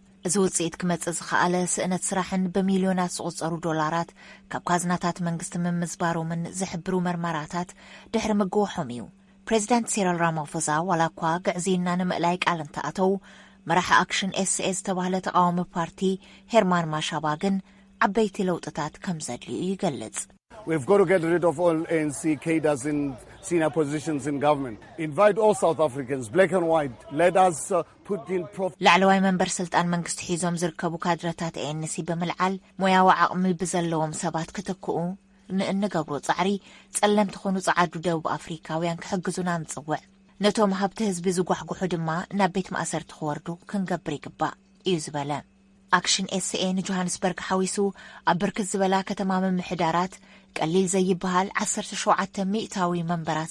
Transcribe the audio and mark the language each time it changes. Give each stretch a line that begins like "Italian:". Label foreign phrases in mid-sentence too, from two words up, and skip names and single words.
Tigrinya: እዚ ውጽኢት ክመጽእ ዝኸኣለ ስእነት ስራሕን ብሚልዮናት ዝቑጸሩ ዶላራት ካብ ካዝናታት መንግስቲ ምምዝባሮምን ዝሕብሩ መርመራታት ድሕሪ ምግውሖም እዩ። ፕሬዚዳንት ሲሪል ራማፎዛ ዋላ እኳ ግዕዚና ንምእላይ ቃል እንተኣተው መራሒ ኣክሽን ኤስኤስ ተባህለ ተቃዋሚ ፓርቲ ሄርማን ማሻባ ግን ዓበይቲ ለውጥታት ከም ዘድልዩ ይገልጽ።
English: We've got to get rid of all ANC cadres in senior positions in government. Invite all South Africans, black and white. Let us put in
Tigrinya: ላዕለዋይ መንበር ስልጣን መንግስቲ ሒዞም ዝርከቡ ካድረታት ANC ብምልዓል ሞያዊ ዓቕሚ ብዘለዎም ሰባት ክትክኡ ንእንገብሮ ጻዕሪ ጸለምቲ ኾኑ ጻዓዱ ደቡብ አፍሪካውያን ክሕግዙና ንጽውዕ ነቶም ሃብቲ ህዝቢ ዝጓሕጉሑ ድማ ናብ ቤት ማእሰርቲ ክወርዱ ክንገብር ይግባእ እዩ ዝበለ። ኣክሽን ኤስኤ ንጆሃንስበርግ ሓዊሱ ኣብ ብርክት ዝበላ ከተማ ምምሕዳራት ቀሊል ዘይበሃል 17 ሚእታዊ መንበራት